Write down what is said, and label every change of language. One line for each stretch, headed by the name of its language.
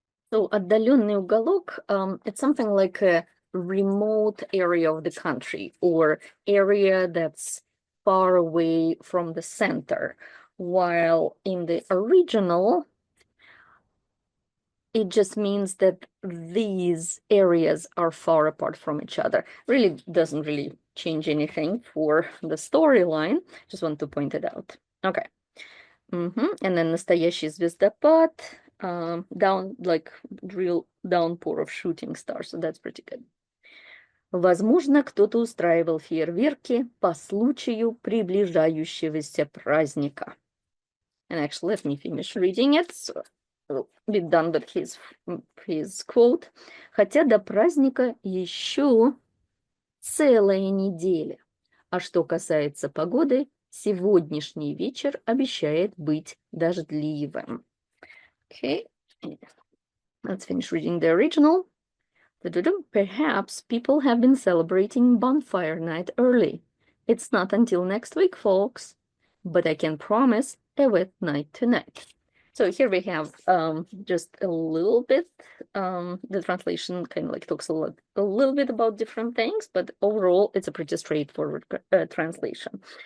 English: So отдаленный уголок, it's something like a remote area of the country or area that's far away from the center, while in the original, it just means that these areas are far apart from each other. Really doesn't really change anything for the storyline. Just want to point it out. Okay. And then настоящий звездопад, like real downpour of shooting stars. So that's pretty good.
Russian: Возможно, кто-то устраивал фейерверки по случаю приближающегося праздника.
English: And actually, let me finish reading it. So we'll be done with his quote.
Russian: Хотя до праздника еще целая неделя. А что касается погоды, сегодняшний вечер обещает быть дождливым.
English: Okay, let's finish reading the original. Perhaps people have been celebrating bonfire night early. It's not until next week, folks, but I can promise a wet night tonight. So here we have just a little bit, the translation kind of like talks a little bit about different things, but overall it's a pretty straightforward translation.